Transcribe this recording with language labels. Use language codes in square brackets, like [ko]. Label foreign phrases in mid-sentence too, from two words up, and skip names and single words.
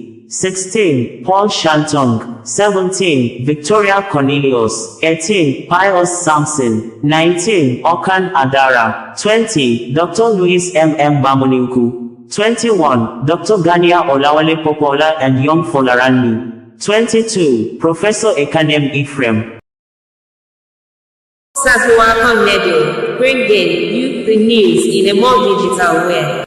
[en] 16 Paul Shantong. 17 Victoria Cornelius. 18 Pius Samson. 19 Okan Adara. 20 Dr. Louis M. Bamuniuku. 21 Dr. Gania Olawale Popola and young Folaranmi. 22 Professor Ekanem Ephraim. OsazuwaAkonedo, bringing you the news in a more digital way.